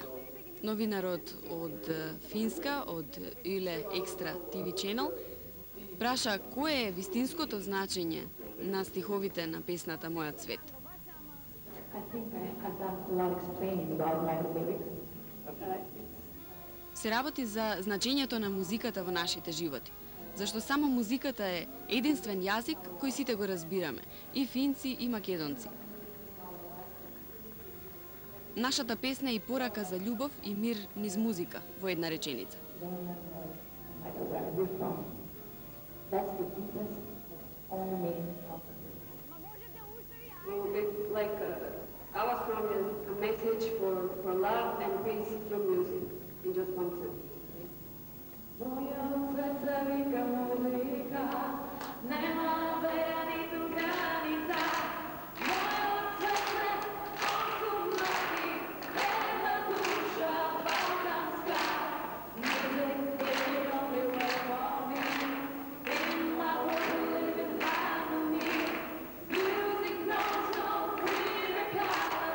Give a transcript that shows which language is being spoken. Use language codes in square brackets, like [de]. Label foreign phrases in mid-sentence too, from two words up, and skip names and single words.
[mk] Новинарот од Финска, од Yle Extra TV Channel, праша кое е вистинското значење на стиховите на песната Мојот свет. [en] I think I've done a lot explaining about my lyrics. [mk] Се работи за значењето на музиката во нашите животи, зашто само музиката е единствен јазик кој сите го разбираме, и финци и македонци. Нашата песна е и порака за љубов и мир низ музика во една реченица. [en] Like where we're from. That's the deepest, only meaning of it. Well, it's like our song is a message for love and peace through music in just one sentence. [mk] Моја срце вика музика, нема вера ниту граница. Моје срце особно ти, една душа балканска. [en] Music is the only way for me. In my world we live in harmony. Music knows no clearer color.